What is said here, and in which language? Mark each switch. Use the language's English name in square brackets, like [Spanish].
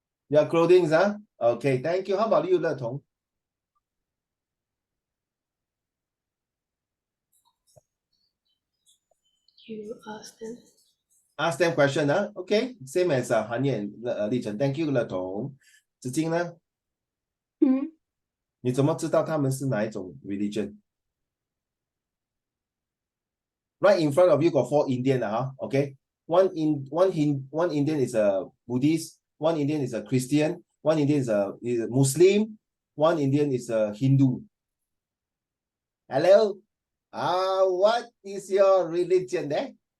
[English] Your clothing, Okay, thank you. How about you, Le Tong? You ask them. Ask them question, Okay, same as Han Ye and Li Chen. Thank you, Le Tong. Zi Jing呢？ [Chinese] 你怎么知道他们是哪一种 religion? [English] Right in front of you got 4 Indian, okay? One Indian is a Buddhist, one Indian is a Christian, one Indian is a Muslim, one Indian is a Hindu. Hello? What is your religion there?